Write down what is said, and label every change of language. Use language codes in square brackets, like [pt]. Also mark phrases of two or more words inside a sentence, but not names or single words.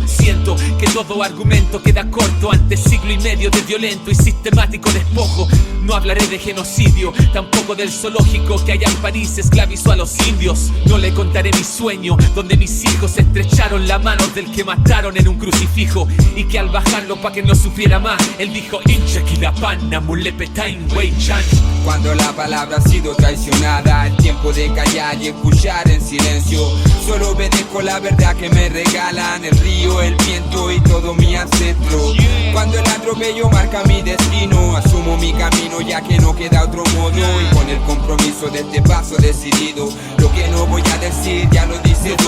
[es] Siento que todo argumento queda corto ante siglo y medio de violento y sistemático despojo. No hablaré de genocidio, tampoco del zoológico que allá en París esclavizó a los indios. No le contaré mi sueño, donde mis hijos estrecharon la mano del que mataron en un crucifijo, y que al bajarlo pa' que no sufriera más, él dijo [arn] Inchekilapana mulepetain weichan. [es] Cuando la palabra ha sido traicionada, es tiempo de callar y escuchar en silencio. Solo obedezco la verdad que me regalan el río, el viento y todo mi ancestro. Cuando el atropello marca mi destino, asumo mi camino ya que no queda otro modo, y con el compromiso de este paso decidido, lo que no voy a decir ya lo dice todo.